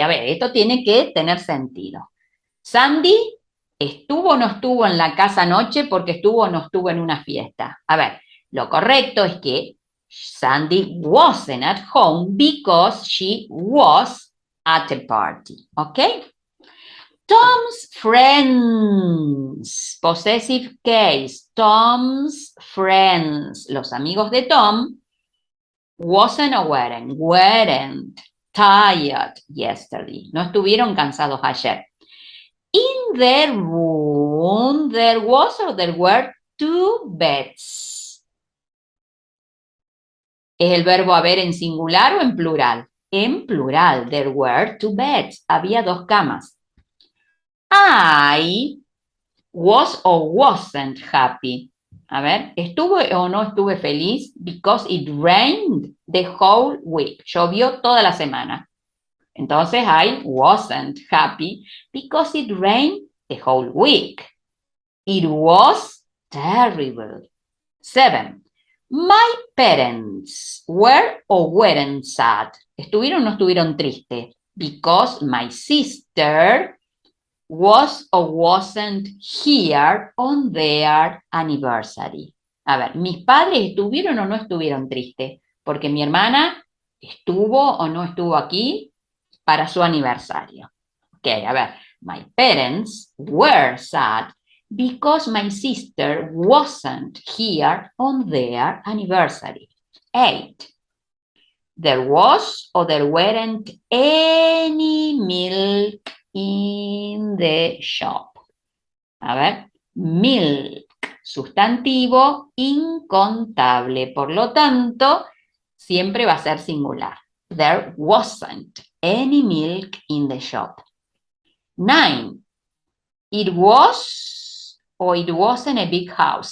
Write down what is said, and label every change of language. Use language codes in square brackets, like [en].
[es] A ver, esto tiene que tener sentido. Sandy estuvo o no estuvo en la casa anoche porque estuvo o no estuvo en una fiesta. A ver, lo correcto es que [en] Sandy wasn't at home because she was at a party. ¿Ok? Tom's friends, possessive case, Tom's friends, [es] los amigos de Tom, [en] wasn't or weren't tired yesterday, [es] no estuvieron cansados ayer. [en] In their room, there was or there were 2 beds. [es] ¿Es el verbo haber en singular o en plural? En plural, [en] there were 2 beds, [es] había 2 camas. [en] I was or wasn't happy. [es] A ver, ¿estuve o no estuve feliz? [en] Because it rained the whole week. [es] Llovió toda la semana. Entonces, [en] I wasn't happy because it rained the whole week. It was terrible. 7. My parents were or weren't sad. [es] ¿Estuvieron o no estuvieron tristes? [en] Because my sister was or wasn't here on their anniversary. [es] A ver, ¿mis padres estuvieron o no estuvieron tristes? Porque mi hermana estuvo o no estuvo aquí para su aniversario. [en] Ok, [es] a ver, [en] my parents were sad because my sister wasn't here on their anniversary. 8. There was or there weren't any milk in the shop. [es] A ver, [en] milk, [es] sustantivo incontable. Por lo tanto, siempre va a ser singular. [en] There wasn't any milk in the shop. 9. It was o it wasn't a big house.